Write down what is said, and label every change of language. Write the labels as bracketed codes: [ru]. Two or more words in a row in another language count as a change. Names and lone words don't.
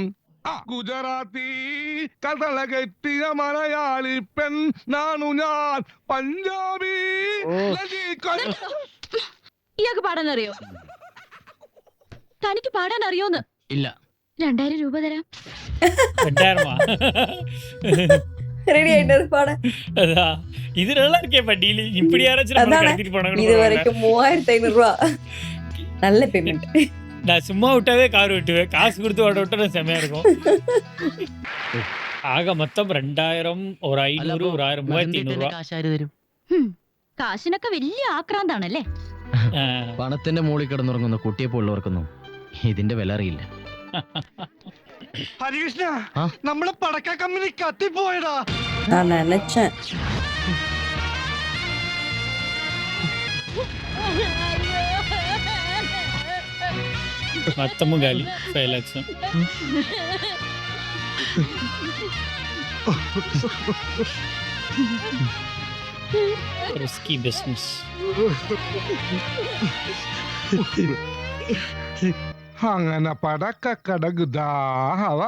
[ml] ഗുജറാത്തി കഥളകെട്ടിയ മലയാളി പെൺ നാണു ഞാൻ, പഞ്ചാബി. ഇയാൾക്ക് പാടാൻ അറിയോ? തനിക്ക് പാടാൻ അറിയോന്ന്? ഇല്ല. 2000 രൂപ തരാം. [ta] ரெடி ஆயிட்டது பாட. இது நல்லா இருக்கே பட்டியல். இப்படி யாராச்சும் நம்ம கடத்திட்டு போனாங்க. இது வரைக்கும் 3500 ரூபாய். நல்ல பேமெண்ட். நான் சும்மா விட்டாவே கார் விட்டுவேன். காசு கொடுத்து ஓட விட்டா செமையா இருக்கும். ஆக மொத்தம் 2000, ஒரு 500, ஒரு 1000, 3500 രൂപ. [ml] കാശാര് തരും? കാശിനൊക്കെ വലിയ ആക്രാന്താണല്ലേ? പണത്തിന്റെ മുകളിൽ കിടന്നുറങ്ങുന്ന കുട്ടിയെപ്പോലുള്ളവർക്കൊന്നും ഇതിന്റെ വില അറിയില്ല. ഹരികൃഷ്ണ, നമ്മളെ പടക്ക കമ്പനി കത്തിപ്പോയടാ. [ta] நான் நினைச்சேன். மொத்தமும் காலி. 5 லட்சம். [ml] റിസ്കി ബിസിനസ്. അങ്ങനെ പടക്കടകുദാഹവ.